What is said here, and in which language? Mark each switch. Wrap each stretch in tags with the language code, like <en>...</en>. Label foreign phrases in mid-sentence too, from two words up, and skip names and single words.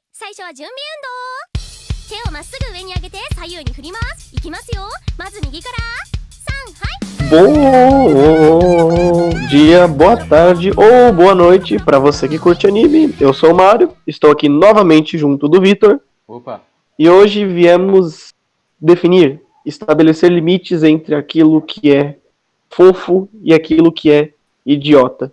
<ja>最初は準備運動手をまっすぐ上に上げて左右に振りますいきますよまず右から3はい</ja> <pt>Bom dia, boa tarde ou boa noite pra você que curte anime. Eu sou o Mário, estou aqui novamente junto do Vitor. Opa! E hoje viemos definir, estabelecer limites entre aquilo que é fofo e aquilo que é idiota.</pt>